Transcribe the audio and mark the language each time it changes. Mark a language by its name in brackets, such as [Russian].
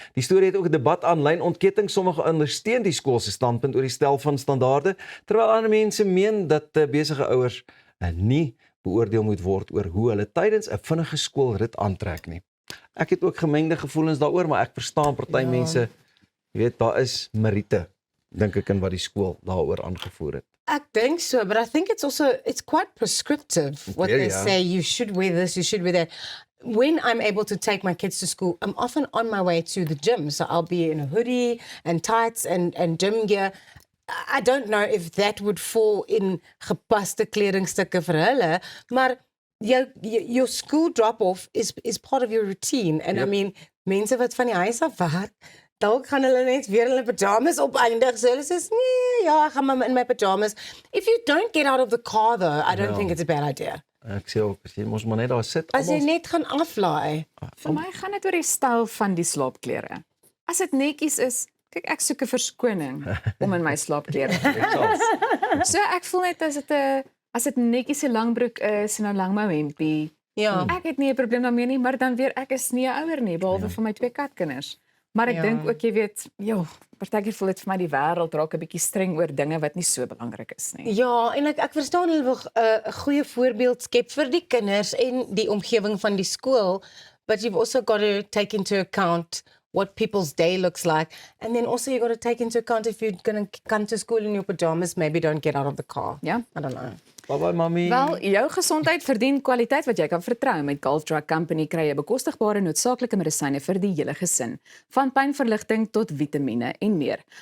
[Afrikaans] Die storie het ook 'n debat aanlyn ontketting. Sommige ondersteun die skool se standpunt oor die stel van standaarde, terwyl ander mense meen dat besige ouers nie beoordeel moet word oor hoe hulle tydens 'n vinnige skoolrit aantrek nie. Ek het ook gemengde gevoelens daaroor, maar ek verstaan party mense, jy weet, daar is meriete, dink ek, in wat die skool daaroor aangevoer het. Ek dink so, [English] but I think it's quite prescriptive what they say, you should wear this, you should wear that. When I'm able to take my kids to school, I'm often on my way to the gym, so I'll be in a hoodie and tights and gym gear. I don't know if that would fall in [Afrikaans] gepaste kledingstukke vir hulle, maar [English] your school drop-off is part of your routine. And I mean, [Afrikaans] mense wat van die huis af werk, dalk gaan hulle net weer hulle pyjamas opeindig. So hulle sê, nee, ja, ek gaan maar in my pyjamas. [English] If you don't get out of the car though, I don't think it's a bad idea. [Afrikaans] Ek sê ook, as jy mos maar net daar sit. As jy net gaan aflaai. Vir my gaan dit oor die styl van die slaapklere. As dit netjies is, kyk, ek soek 'n verskoning om in my slaapklere te wees. So ek voel net as dit netjies 'n langbroek is en 'n langmou hempie. Ja. Ek het nie 'n probleem daarmee nie, maar dan weer ek is nie 'n ouer nie, behalwe vir my 2 katkinders. Maar ek dink ook, jy weet, partykeer voel dit vir my die wêreld raak 'n bietjie streng oor dinge wat nie so belangrik is nie. Ja, en ek verstaan hulle wil 'n goeie voorbeeld skep vir die kinders en die omgewing van die skool, [English] but you've also got to take into account what people's day looks like, and then also you got to take into account if you're going to come to school in your pajamas, maybe don't get out of the car. [Afrikaans] Ja. [English] I don't know. Bye-bye, mami. [Afrikaans] Wel, jou gesondheid verdien kwaliteit wat jy kan vertrou. Met Gulf Drug Company kry jy bekostigbare noodsaaklike medisyne vir die hele gesin, van pynverligting tot vitamiene en meer.